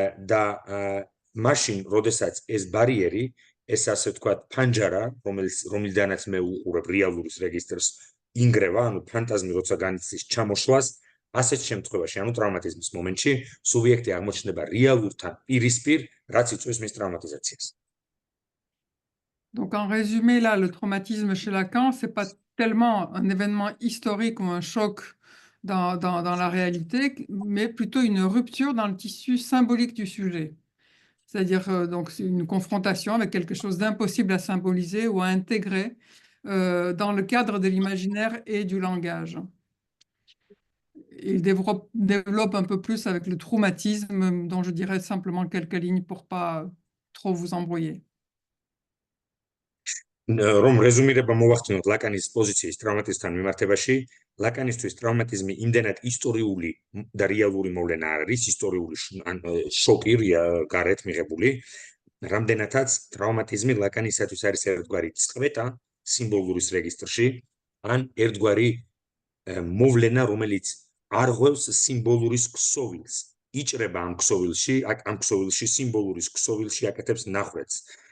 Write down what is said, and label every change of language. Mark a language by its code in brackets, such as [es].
[ka] და მაშინ, როდესაც ეს ბარიერი, ეს ასე ვთქვათ, ფანჯარა, რომლიდანაც მე უყურებ რეალურის რეგისტრს, ინგრევა, ანუ ფანტაზმი როცა განიცდის ჩამოშლას, ასეთ შემთხვევაში, ანუ ტრავმატიზმის მომენტში, სუბიექტი აღმოჩნდება რეალურთან პირისპირ, რაც იწვევს მის ტრავმატიზაციას. [fr] Donc, en résumé, là, le traumatisme chez Lacan, c'est pas tellement un événement historique ou un choc dans la réalité, mais plutôt une rupture dans le tissu symbolique du sujet. C'est-à-dire, donc, c'est une confrontation avec quelque chose d'impossible à symboliser ou à intégrer dans le cadre de l'imaginaire et du langage. Il développe un peu plus avec le traumatisme, dont je dirais simplement quelques lignes pour pas trop vous embrouiller. [ka] რომ რეზუმირება მოვახდინოთ ლაკანის პოზიციის ტრავმატიზმთან მიმართებაში, ლაკანისთვის ტრავმატიზმი იმდენად ისტორიული და რეალური მოვლენა არის, ისტორიული შოკი გარეთ მიღებული, რამდენადაც ტრავმატიზმი ლაკანისათვის არის ერთგვარი წყვეტა სიმბოლურის რეგისტრში, ან ერთგვარი მოვლენა, რომელიც არღვევს სიმბოლურის ქსოვილს, იჭრება ამ ქსოვილში სიმბოლურის ქსოვილში აკეთებს ნახვეც.